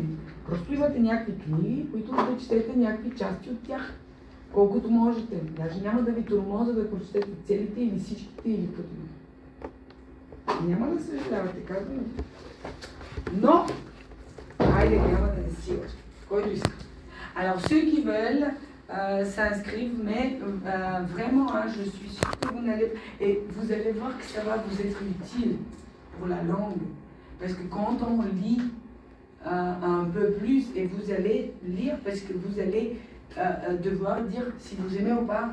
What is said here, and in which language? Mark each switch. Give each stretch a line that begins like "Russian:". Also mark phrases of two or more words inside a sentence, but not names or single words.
Bulgarian: Просто имате някакви книги, които да четете някакви части от тях. Колкото можете. Даже няма да ви тормоза да прочетете целите или всичките или като. Няма да съжалявате, казвам. Но, айде, няма да не сила. Който иска.
French: Alors, ceux qui veulent s'inscrivent, mais vraiment, je suis sûre que vous n'allez... Et vous allez voir que ça va vous être utile pour la langue. Parce que quand on lit un peu plus, et vous allez lire, parce que vous allez devoir dire si vous aimez ou pas.